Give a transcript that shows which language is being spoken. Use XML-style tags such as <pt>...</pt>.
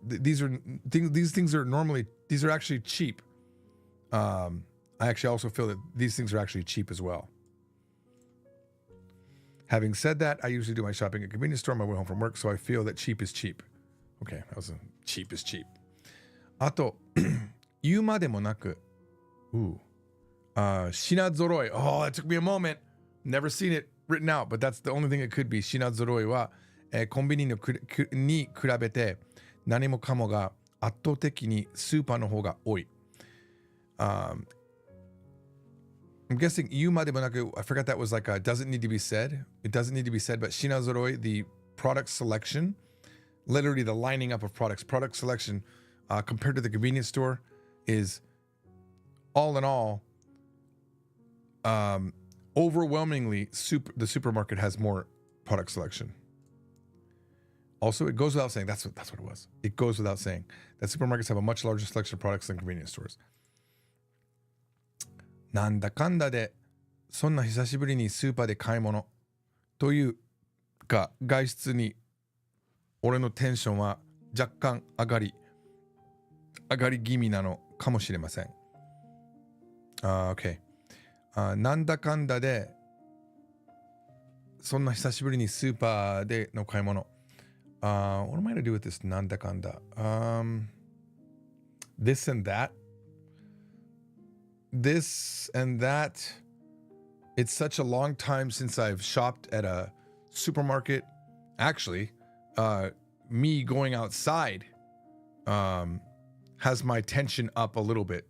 <en>These are actually cheap. I actually also feel that these things are actually cheap as well. Having said that, I usually do my shopping at a convenience store on my way home from work, so I feel that cheap is cheap. Okay, that was cheap is cheap.</en> <ja>あと、言うまでもなく、品揃い。</ja> <en>Oh, that took me a moment. Never seen it written out, but that's the only thing it could be.</en> <ja>品揃いは、コンビニに比べて何もかもが圧倒的にスーパーの方が多い。</ja> <en>I'm guessing</en> <ja>言うまでもなく,</ja> <en>I forgot that was like a doesn't need to be said. It doesn't need to be said, but 品揃い, the product selection, literally the lining up of products, product selection compared to the convenience store is all in all, overwhelmingly the supermarket has more product selection. Also, it goes without saying, that's what it was. It goes without saying that supermarkets have a much larger selection of products than convenience stores.</en> <ja>なんだかんだでそんな久しぶりにスーパーで買い物というか外出に俺のテンションは若干上がり気味なのかもしれません。</ja> <en>Okay.</en> <ja>なんだかんだでそんな久しぶりにスーパーでの買い物。</ja> <en>What am I going to do with this なんだかんだ? This and that. This and that. It's such a long time since I've shopped at a supermarket. Actually, me going outside has my tension up a little bit.</en>